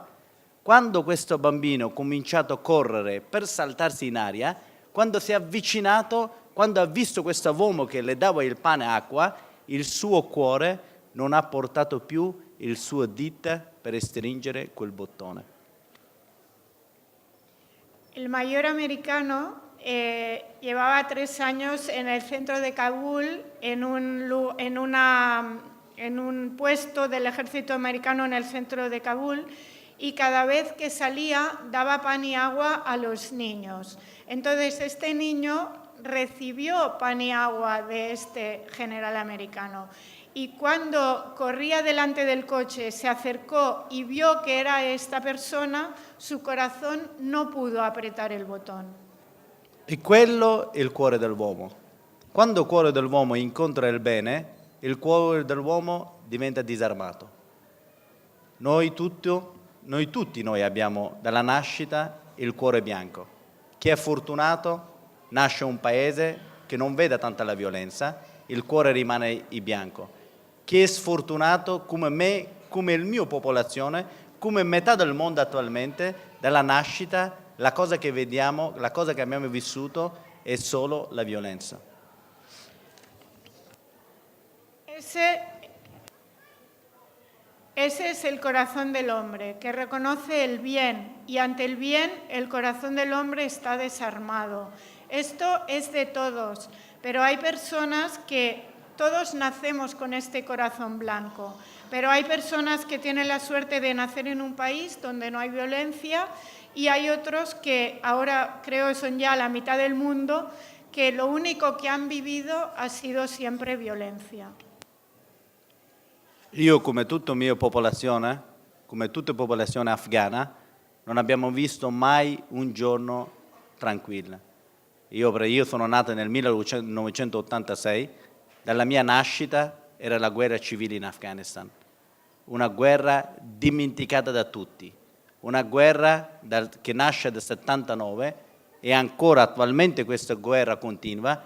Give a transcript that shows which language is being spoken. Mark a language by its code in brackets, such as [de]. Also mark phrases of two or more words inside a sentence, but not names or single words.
[it] Quando questo bambino ha cominciato a correre per saltarsi in aria, quando si è avvicinato, quando ha visto questo uomo che le dava il pane e acqua, il suo cuore non ha portato più il suo dito per stringere quel bottone. [es] El mayor americano llevaba 3 años en el centro de Kabul, en un puesto del ejército americano en el centro de Kabul, y cada vez que salía daba pan y agua a los niños. Entonces este niño recibió pan y agua de este general americano. Y cuando corría delante del coche, se acercó y vio que era esta persona, su corazón no pudo apretar el botón. [it] E quello è il cuore dell'uomo. Quando il cuore dell'uomo incontra il bene, il cuore dell'uomo diventa disarmato. Noi tutti abbiamo dalla nascita il cuore bianco. Chi è fortunato nasce in un paese che non vede tanta la violenza, il cuore rimane bianco. Chi è sfortunato come me, come la mia popolazione, come metà del mondo attualmente, dalla nascita, la cosa che vediamo, la cosa che abbiamo vissuto è solo la violenza. [es] Ese es el corazón del hombre, que reconoce el bien, y ante el bien el corazón del hombre está desarmado. Esto es de todos, pero hay personas que todos nacemos con este corazón blanco, pero hay personas que tienen la suerte de nacer en un país donde no hay violencia, y hay otros que ahora creo son ya la mitad del mundo, que lo único que han vivido ha sido siempre violencia. [it] Io, come tutta la mia popolazione, come tutta la popolazione afghana, non abbiamo visto mai un giorno tranquillo. Io sono nato nel 1986, dalla mia nascita era la guerra civile in Afghanistan, una guerra dimenticata da tutti, una guerra che nasce dal 79 e ancora attualmente questa guerra continua.